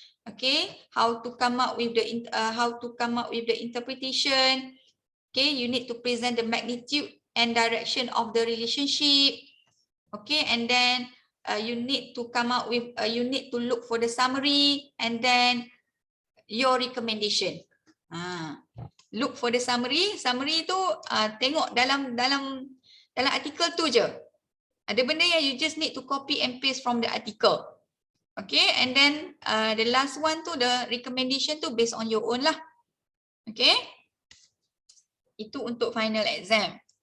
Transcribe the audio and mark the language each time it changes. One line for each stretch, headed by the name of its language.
English: Okay, how to come up with the interpretation. Okay, you need to present the magnitude and direction of the relationship. Okay, and then you need to come up with, you need to look for the summary and then your recommendation. Look for the summary.
Malay: Summary tu tengok dalam artikel tu je.
English: Ada benda yang you just need to copy and paste from the article. Okay, and then the last one tu, the recommendation tu based on your own lah.
Malay: Okay, itu untuk final exam.